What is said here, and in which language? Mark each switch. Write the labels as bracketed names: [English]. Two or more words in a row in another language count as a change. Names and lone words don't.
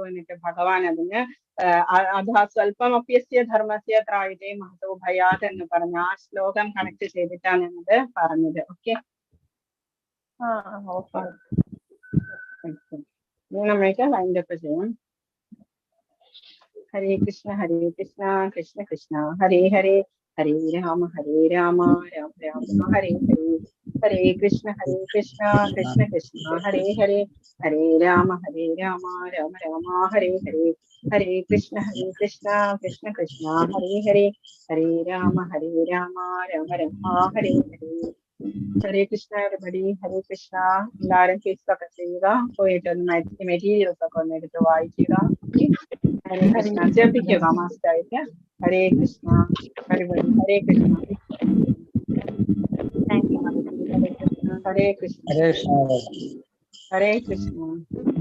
[Malayalam] എന്നിട്ട് ഭഗവാൻ അതിന് അതാ [Sanskrit] സ്വല്പം അപ്യസ്യ ധർമ്മസ്യ ത്രായിതേ മഹതോ ഭയാത് [Malayalam] എന്ന് പറഞ്ഞ ആ ശ്ലോകം കണക്ട് ചെയ്തിട്ടാണ് ഞാനത് പറഞ്ഞത്. ഓക്കെ, നമ്മൾക്ക് വൈൻഡപ്പ് ചെയ്യാം. [Sanskrit] ഹരേ കൃഷ്ണ കൃഷ്ണ കൃഷ്ണ ഹരേ ഹരേ, ഹരേ രാമ രാമ രാമ ഹരേ ഹരേ, ഹരേ കൃഷ്ണ കൃഷ്ണ കൃഷ്ണ ഹരേ ഹരേ, ഹരേ രാമ രാമ രാമ ഹരേ ഹരേ, ഹരേ കൃഷ്ണ കൃഷ്ണ കൃഷ്ണ ഹരേ ഹരേ, ഹരേ രാമ രാമ രാമ ഹരേ ഹരേ. ഹരേ കൃഷ്ണ എവരിബഡി, ഹരേ കൃഷ്ണ. [Malayalam] എല്ലാവരും ഫേസ്ബുക്ക് ഒക്കെ ചെയ്യുക, പോയിട്ട് ഒന്ന് മെറ്റീരിയൽസ് ഒക്കെ ഒന്ന് എടുത്ത് വായിക്കുക. [Sanskrit] ഹരേ കൃഷ്ണ [Malayalam] ജപിക്കുക മാസ്റ്റായിട്ട്. [Sanskrit] ഹരേ കൃഷ്ണ എവരിബഡി, ഹരേ കൃഷ്ണ. ഹരേ കൃഷ്ണ, ഹരേ കൃഷ്ണ, ഹരേ കൃഷ്ണ.